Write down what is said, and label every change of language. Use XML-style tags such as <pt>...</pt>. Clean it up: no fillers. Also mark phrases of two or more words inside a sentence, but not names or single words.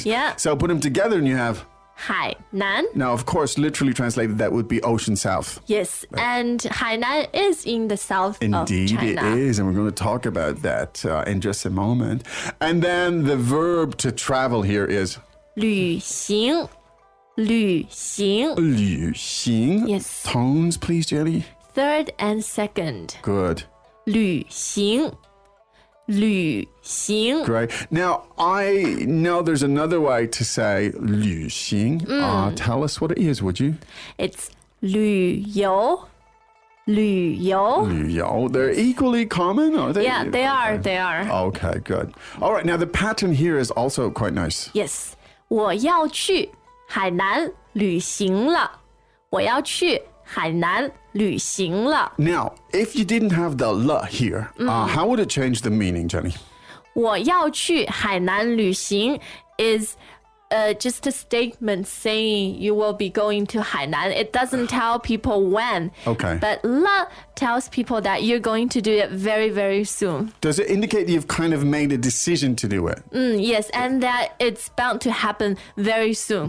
<en>Yeah. So put them together and you have,</en> <zh>海南</zh> <en>now, of course, literally translated, that would be ocean south. Yes, and Hainan is in the south Indeed, of China. it is, and we're going to talk about that in just a moment. And then the verb to travel here is</en> <zh>旅行 旅行旅行.</zh> <en>Yes. Tones, please, Jenny. Third and second. Good.</en> <zh>旅行 旅行</zh> <en>Great. Now, I know there's another way to say 旅行. Tell us what it is, would you?</en> <zh>It's 旅游 旅游旅游.</zh> <en>They're equally common, are they? Yeah, they are. They are. Okay, good. All right, now the pattern here is also quite nice. Yes.</en> <zh>我要去海南旅行了。我要去海南旅行了。</zh> <en>Now, if you didn't have the la here, how would it change the meaning, Jenny?</en> <zh>我要去海南旅行</zh> <en>is just a statement saying you will be going to Hainan. It doesn't tell people when. Okay. But la tells people that you're going to do it very, very soon. Does it indicate you've kind of made a decision to do it? Yes, and that it's bound to happen very soon.</en>